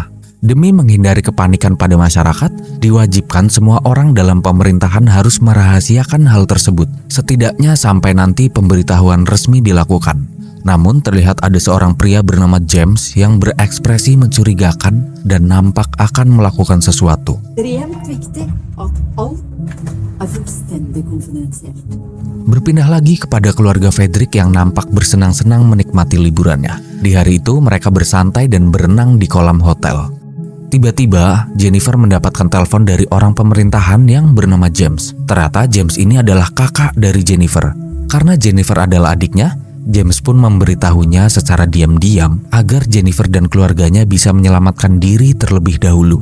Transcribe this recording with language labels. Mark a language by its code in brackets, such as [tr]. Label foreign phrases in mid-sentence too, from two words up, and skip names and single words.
[id] Demi menghindari kepanikan pada masyarakat, diwajibkan semua orang dalam pemerintahan harus merahasiakan hal tersebut, setidaknya sampai nanti pemberitahuan resmi dilakukan. Namun terlihat ada seorang pria bernama James yang berekspresi mencurigakan dan nampak akan melakukan sesuatu. [no] Extremt viktig at alt er fullstendig konfidensielt. [id] Berpindah lagi kepada keluarga Fredrik yang nampak bersenang-senang menikmati liburannya. Di hari itu mereka bersantai dan berenang di kolam hotel. Tiba-tiba Jennifer mendapatkan telepon dari orang pemerintahan yang bernama James. Ternyata James ini adalah kakak dari Jennifer. Karena Jennifer adalah adiknya, James pun memberitahunya secara diam-diam agar Jennifer dan keluarganya bisa menyelamatkan diri terlebih dahulu.